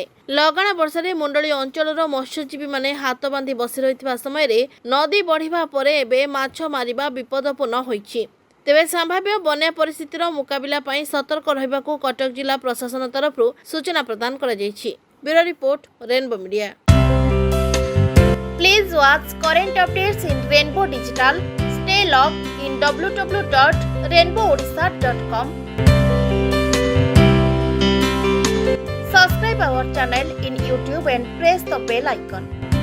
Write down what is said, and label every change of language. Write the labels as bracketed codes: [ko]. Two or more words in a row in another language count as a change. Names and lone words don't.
[or] ଲଗାଣ ବର୍ଷା ରେ ମୁଣ୍ଡଳି ଅଞ୍ଚଳର ମତ୍ସ୍ୟଜୀବୀ ମାନେ ହାତ ବାନ୍ଧି ବସି ରହିଥିବା ସମୟ ନଦୀ ବଢ଼ିବା ପରେ ଏବେ ମାଛ ମାରିବା ବିପଦପୂର୍ଣ୍ଣ ହୋଇଛି। ତେବେ ସମ୍ଭାବ୍ୟ ବନ୍ୟା ପରିସ୍ଥିତିର ମୁକାବିଲା ପାଇଁ ସତର୍କ ରହିବାକୁ କଟକ ଜିଲ୍ଲା ପ୍ରଶାସନ ତରଫ ସୂଚନା ପ୍ରଦାନ କରା ଯାଉଛି। [en] Bureau report Rainbow Media. Please watch current updates in Rainbow Digital. Stay logged in www.rainbowodisha.com. Subscribe our channel in YouTube and press the bell icon.